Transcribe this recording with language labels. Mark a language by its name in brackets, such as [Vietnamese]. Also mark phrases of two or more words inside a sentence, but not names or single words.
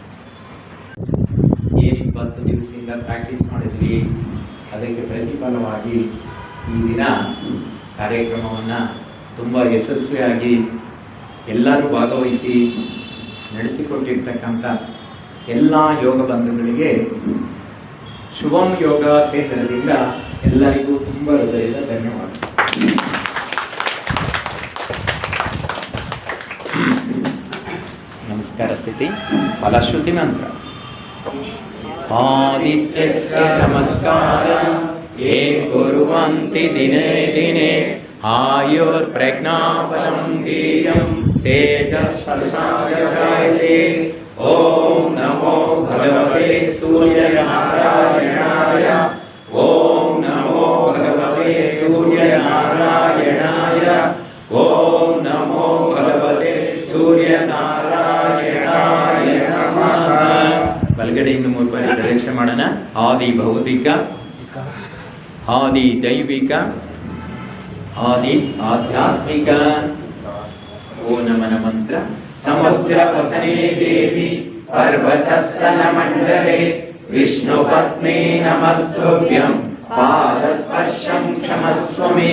[Kannada] ಏನು 20 ದಿವಸದಿಂದ ಪ್ರಾಕ್ಟೀಸ್ ಮಾಡಿದ್ವಿ, ಅದಕ್ಕೆ ಪ್ರತಿಫಲವಾಗಿ ಈ ದಿನ ಕಾರ್ಯಕ್ರಮವನ್ನು ತುಂಬ ಯಶಸ್ವಿಯಾಗಿ ಎಲ್ಲರೂ ಭಾಗವಹಿಸಿ ನಡೆಸಿಕೊಟ್ಟಿರ್ತಕ್ಕಂಥ ಎಲ್ಲ ಯೋಗ ಬಂಧುಗಳಿಗೆ ಶುಭಂ ಯೋಗ ಕೇಂದ್ರದಿಂದ ಎಲ್ಲರಿಗೂ ತುಂಬ ಹೃದಯದ ಧನ್ಯವಾದ. ನಮಸ್ಕಾರ ಸ್ಥಿತಿ ಫಲಶ್ರುತಿ ಮಂತ್ರ. [Sanskrit] ಆದಿತ್ಯಸ್ಯ ನಮಸ್ಕಾರ ಯೇ ಕುರ್ವಂತಿ ದಿನೇ ದಿನೇ ಆಯುರ್ಪ್ರಜ್ಞಾಬಲಂ ವೀರ್ಯಂ ತೇಜಸ್ಸರ್ವಜಾಯತೆ. ಓಂ ನಮೋ ಭಗವತೆ ಸೂರ್ಯನಾರಾಯಣಾಯ. ಓಂ ನಮೋ ಭಗವತೆ ಸೂರ್ಯನಾರಾಯಣಾಯ. ಓಂ ನಮೋ ಭಗವತೆ ಸೂರ್ಯನಾರಾಯಣಾಯ ನಮಃ. [Kannada] ಬಲಗಡೆಯಿಂದ 3 ಬಾರಿ ಪ್ರದಕ್ಷಿಣೆ ಮಾಡೋಣ. ಆದಿ ಭೌತಿಕ, ಆದಿ ದೈವಿಕ, ಆದಿ ಆಧ್ಯಾತ್ಮಿಕ. ಓ ನಮನ ಮಂತ್ರ. [Sanskrit] ಸಮುದ್ರ ವಸನೆ ದೇವಿ ಪರ್ವತಸ್ಥಲ ಮಂಡಲೆ ವಿಷ್ಣು ಪತ್ನಿ ನಮಸ್ತುಭ್ಯಂ ಪಾದಸ್ಪರ್ಶಂ ಕ್ಷಮಸ್ವ ಮೇ.